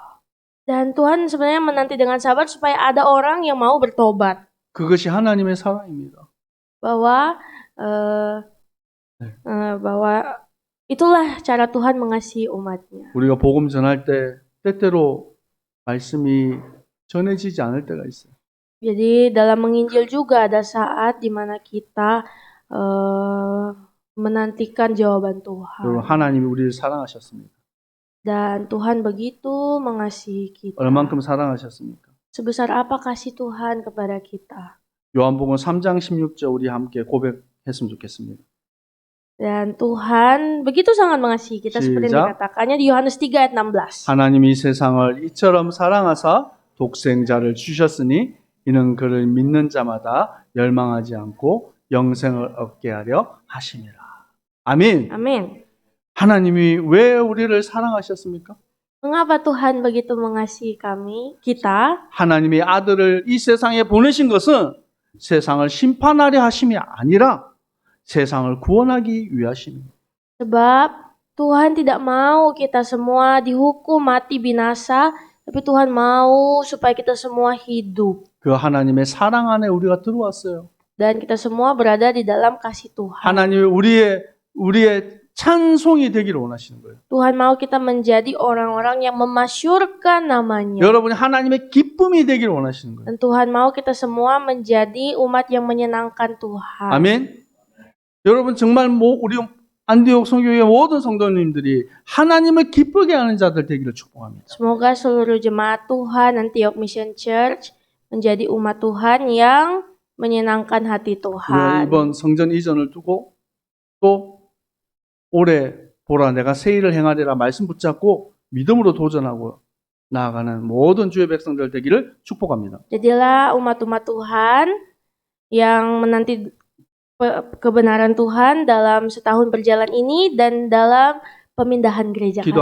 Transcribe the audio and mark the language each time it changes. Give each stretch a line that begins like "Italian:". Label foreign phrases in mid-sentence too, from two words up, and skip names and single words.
Indonesian: Dan Tuhan sebenarnya menanti dengan sabar supaya ada orang yang mau bertobat.
Korean: 그것이 하나님의 사랑입니다.
Indonesian: Bahwa itulah cara Tuhan mengasihi umatnya.
Korean: 우리가 복음 전할 때 때때로 말씀이 전해지지 않을 때가 있어요.
Indonesian: Jadi dalam menginjil juga ada saat di mana kita menantikan jawaban
Korean: 여러분
Indonesian: Tuhan.
Korean: 하나님이 우리를 사랑하셨습니다.
Indonesian: Dan Tuhan begitu mengasihi kita.
Korean: 얼만큼 사랑하셨습니까?
Indonesian: Sebesar apa kasih Tuhan kepada kita.
Korean: 요한복음 3장 16절 우리 함께 고백했으면 좋겠습니다.
Indonesian: Dan Tuhan begitu sangat mengasihi kita seperti yang
Korean: 시작.
Indonesian: dikatakannya di Yohanes 3 ayat 16.
Korean: 하나님이 세상을 이처럼 사랑하사 독생자를 주셨으니 이는 그를 믿는 자마다 멸망하지 않고 영생을 얻게 하려 하심이라. 아멘.
Indonesian: Amin.
Korean: 하나님이 왜 우리를 사랑하셨습니까?
Indonesian: Mengapa Tuhan begitu mengasihi kita?
Korean: 하나님의 아들을 이 세상에 보내신 것은 세상을 심판하려 하심이 아니라 세상을 구원하기 위하심입니다.
Indonesian: Sebab Tuhan tidak mau kita semua dihukum mati binasa, tapi Tuhan mau supaya kita semua hidup.
Korean: 그 하나님의 사랑 안에 우리가 들어왔어요.
Indonesian: Dan kita semua berada di dalam kasih Tuhan.
Korean: 하나님이 우리의 찬송이 되기를 원하시는 거예요.
Indonesian: Tuhan mau kita menjadi orang-orang yang memasyurkan namanya.
Korean: 여러분이 하나님의 기쁨이 되기를 원하시는 거예요.
Indonesian: Dan Tuhan mau kita semua menjadi umat yang menyenangkan Tuhan.
Korean: 아멘. 여러분 정말 우리 안디옥 성교회 모든 성도님들이 하나님을 기쁘게 하는 자들 되기를 축복합니다.
Indonesian: Semoga seluruh jemaat Tuhan Antioch Mission Church menjadi umat Tuhan yang menyenangkan hati
Korean: 우리가
Indonesian: Tuhan.
Korean: 이번 성전 이전을 두고 또 올해 보라 내가 새 일을 행하리라 말씀 붙잡고 믿음으로 도전하고 나아가는 모든 주의 백성들 되기를 축복합니다.
Indonesian: Jadilah umat-umat Tuhan yang menanti kebenaran Tuhan dalam setahun berjalan ini dan dalam pemindahan gereja kali ini.